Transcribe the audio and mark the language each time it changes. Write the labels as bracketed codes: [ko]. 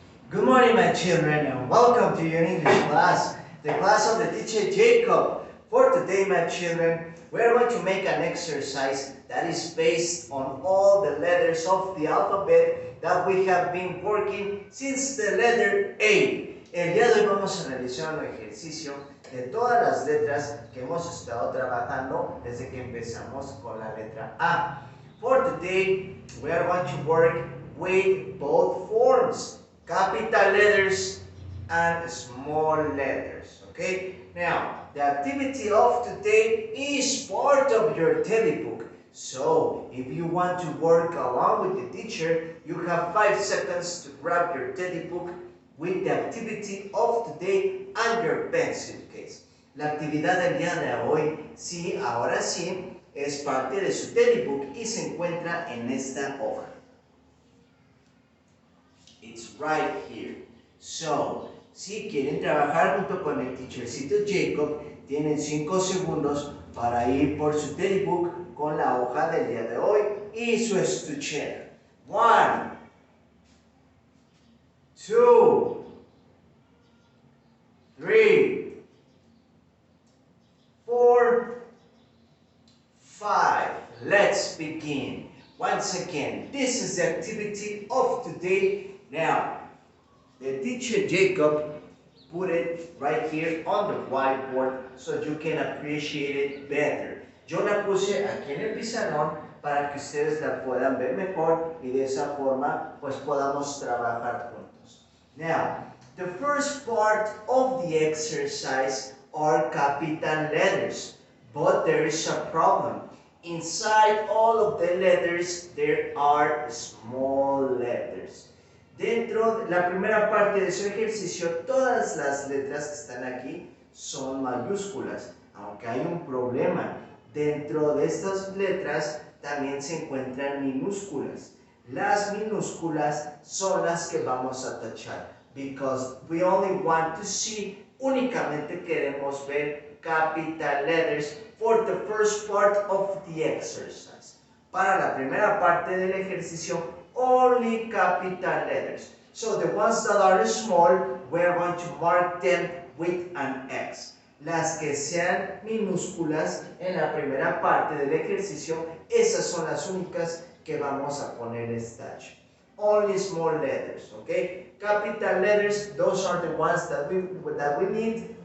[en] Good morning, my children, and welcome to your English class, the class of the teacher Jacob. For today, my children, we are going to make an exercise that is based on all the letters of the alphabet that we have been working since the letter A. [es] El día de hoy vamos a realizar un ejercicio de todas las letras que hemos estado trabajando desde que empezamos con la letra A. [en] For today, we are going to work with both forms, capital letters and small letters. Okay, now the activity of today is part of your telebook. So if you want to work along with the teacher, you have 5 seconds to grab your telebook with the activity of today and your pencil case. [es] La actividad del día de hoy, sí, ahora sí, es parte de su telebook y se encuentra en esta hoja. [en] It's right here. So, [es] si quieren trabajar junto con el teachercito Jacob, tienen 5 segundos para ir por su telebook con la hoja del día de hoy y su estuchera. [en] 1, 2, 3, 4, 5. Let's begin. Once again, this is the activity of today. Now, the teacher Jacob put it right here on the whiteboard so you can appreciate it better. [es] Yo la puse aquí en el pizarrón para que ustedes la puedan ver mejor y de esa forma pues podamos trabajar juntos. [en] Now, the first part of the exercise are capital letters, but there is a problem. Inside all of the letters there are small letters. [es] Dentro de la primera parte de su ejercicio, todas las letras que están aquí son mayúsculas, aunque hay un problema. Dentro de estas letras también se encuentran minúsculas. Las minúsculas son las que vamos a tachar, [en] because we only want to see, [es] únicamente queremos ver [en] capital letters for the first part of the exercise. [es] Para la primera parte del ejercicio, [en] only capital letters. So the ones that are small, we are going to mark them with an X. [es] Las que sean minúsculas en la primera parte del ejercicio, esas son las únicas que vamos a ponerles tache. [en] Only small letters, okay? Capital letters, those are the ones that we need.